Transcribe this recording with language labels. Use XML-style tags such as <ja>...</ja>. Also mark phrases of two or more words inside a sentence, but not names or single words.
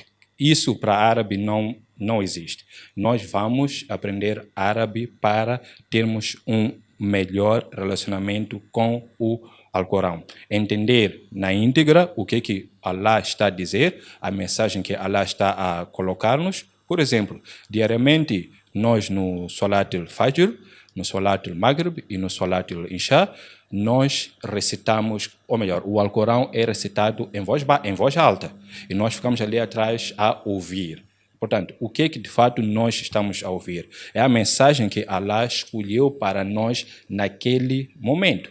<pt>Isso para árabe não existe. Nós vamos aprender árabe para termos um melhor relacionamento com o Alcorão. Entender na íntegra o que Allah está a dizer, a mensagem que Allah está a colocar-nos. Por exemplo, diariamente, nós no</pt> <ar>صلاة الفجر,</ar> <pt>no</pt> <ar>صلاة المغرب</ar> <pt>e no</pt> <ar>صلاة العشاء,</ar> <pt>nós recitamos, ou melhor, o Alcorão é recitado em voz alta. E nós ficamos ali atrás a ouvir. Portanto, o que de fato nós estamos a ouvir? É a mensagem que Allah escolheu para nós naquele momento.</pt>